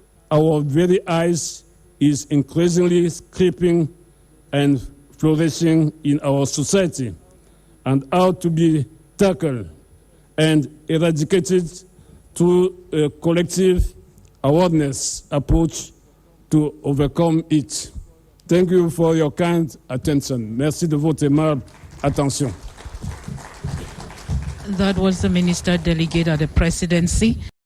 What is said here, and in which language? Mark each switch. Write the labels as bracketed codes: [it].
[en] our very eyes is increasingly creeping and flourishing in our society, and how to be tackled and eradicated through a collective awareness approach to overcome it. Thank you for your kind attention. [fr] Merci de votre aimable attention. [en] That was the Minister Delegate at the Presidency.